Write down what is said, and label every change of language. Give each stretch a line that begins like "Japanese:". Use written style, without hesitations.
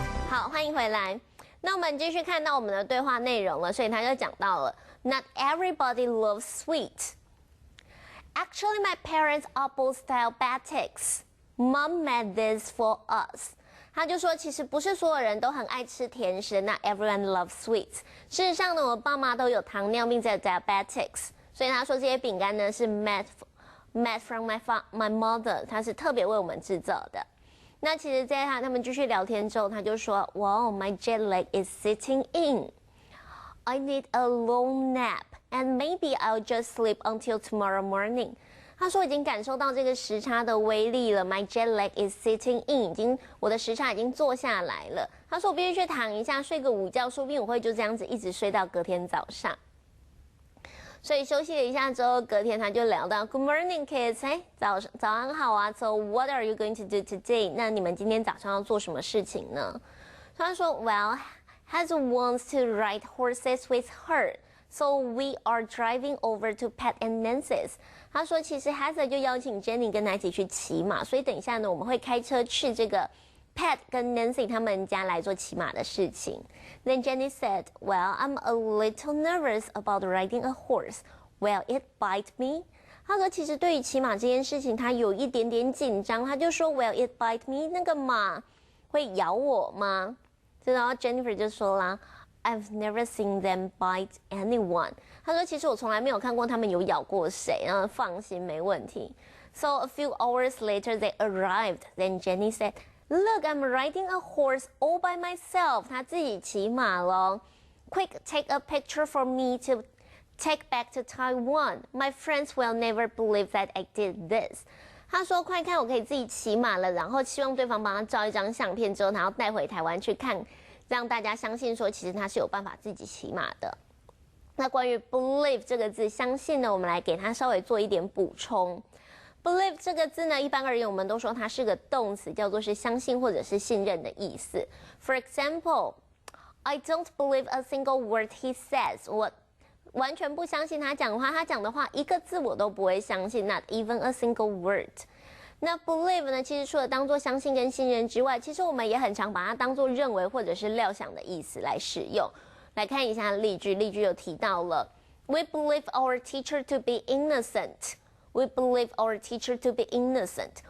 Chinese: 好，欢迎回来。那我们继续看到我们的对话内容了，所以他就讲到了
English: Not everybody loves sweet. Actually, my parents are both diabetics. Mom made this for us.
Chinese: 他就说，其实不是所有人都很爱吃甜食。
English: Not everyone loves sweets.
Chinese: 事实上呢，我爸妈都有糖尿病，在 diabetics。所以他说这些饼干呢是
English: made from my mother，
Chinese: 他是特别为我们制造的。那其实在他们继续聊天之后，他就说 ，
English: Wow, my jet lag is sitting in. I need a long nap, and maybe I'll just sleep until tomorrow morning.
Chinese: 他说已经感受到这个时差的威力了 ，
English: My jet lag is sitting in，
Chinese: 我的时差已经坐下来了。他说我必须去躺一下，睡个午觉，说不定我会就这样子一直睡到隔天早上。所以休息了一下之后，隔天他就聊到
English: Good morning, kids，
Chinese: 哎，早安好啊。
English: So what are you going to do today？
Chinese: 那你们今天早上要做什么事情呢？他说
English: Well, Hazel wants to ride horses with her, so we are driving over to Pat and Nancy's。
Chinese: 他说其实 Hazel 就邀請 Jenny 跟他一起去騎马，所以等一下呢，我们会开车去这个 Pat 跟 Nancy 他们家来做骑马的事情。
English: Then Jenny said, Well, I'm a little nervous about riding a horse. Will it bite me?
Chinese: 他说其实对于骑马这件事情，他有一点点紧张。他就说
English: Will it bite me?
Chinese: 那个马会咬我吗？
English: 然后 Jennifer
Chinese: 就说啦
English: I've never seen them bite anyone.
Chinese: 他说其实我从来没有看过他们有咬过谁，然后放心没问题。
English: So a few hours later they arrived. Then Jenny said, Look, I'm riding a horse all by myself.
Chinese: 他自己骑马咯。
English: Quick, take a picture for me to take back to Taiwan. My friends will never believe that I did this.
Chinese: 他说快看，我可以自己骑马了，然后希望对方帮他照一张相片之后，然后带回台湾去看，让大家相信说其实他是有办法自己骑马的。那关于 believe 这个字，相信呢，我们来给它稍微做一点补充。 Believe 这个字呢，一般而言我们都说它是个动词，叫做是相信或者是信任的意思。
English: For example, I don't believe a single word he says.
Chinese: 我完全不相信他讲的话，他讲的话一个字我都不会相信 ，
English: not even a single word。
Chinese: 那 believe 呢，其实除了当做相信跟信任之外，其实我们也很常把它当做认为或者是料想的意思来使用。来看一下例句，例句有提到了
English: We believe our teacher to be innocent. We believe our teacher to be innocent.